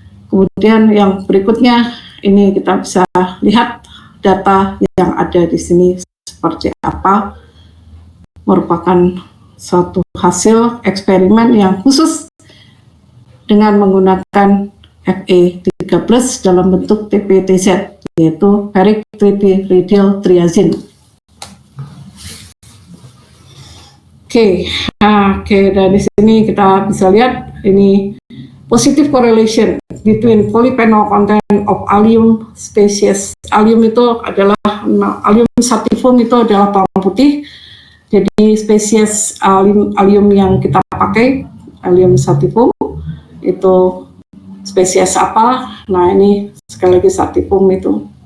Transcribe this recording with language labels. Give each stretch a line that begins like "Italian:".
Indonesian: Kemudian yang berikutnya ini kita bisa lihat data yang ada di sini seperti apa, merupakan suatu hasil eksperimen yang khusus dengan menggunakan Fe3+ dalam bentuk TPTZ, yaitu ferric tripyridyl triazine. Oke, dari sini kita bisa lihat ini
English: positive correlation between polyphenol content of Allium species.
Indonesian: Allium itu adalah Allium sativum itu adalah bawang putih. Jadi spesies Allium yang kita pakai, Allium sativum, itu spesies apa? Nah ini sekali lagi sativum itu.